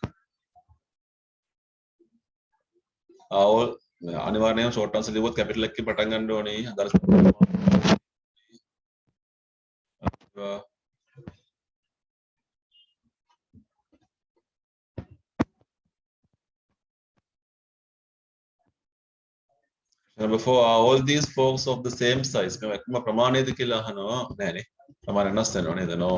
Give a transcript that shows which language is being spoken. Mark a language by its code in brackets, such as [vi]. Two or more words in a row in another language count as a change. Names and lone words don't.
[si] all අනිවාර්යයෙන්ම [en] short answer [si] ලියුවොත් capital එකකින් පටන් ගන්න ඕනේ. [en] Number 4, are all these forks of the same size? [si] එකම ප්‍රමාණයද කියලා අහනවා. නෑනේ. ප්‍රමාණය වෙනස් වෙනවා නේද? No.